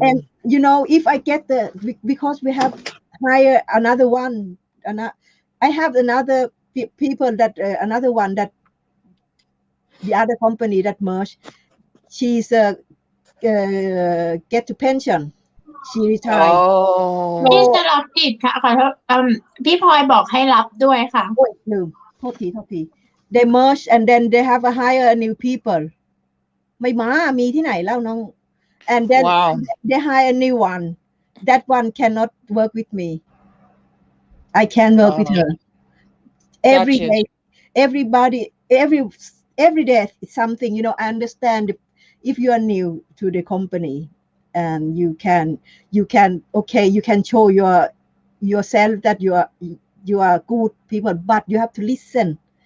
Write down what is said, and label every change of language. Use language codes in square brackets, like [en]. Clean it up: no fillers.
[en] And if I get because we have hire another one, I have another people that another one, that the other company that merged, she's get to pension, she retired. [th] พี่ oh, จะรับผิดค่ะขอโทษพี่พลอยบอกให้รับด้วยค่ะ โอ้ยลืมโทษที [en] they merge, and then they have a hire new people. [th] ไม่มีที่ไหนแล้วน้อง [en] and then wow. they hire a new one. That one cannot work with me. I can't work with her. Every Gotcha. day, everybody, every day something. I understand if you are new to the company, and you can okay, you can show yourself that you are good people, but you have to listen.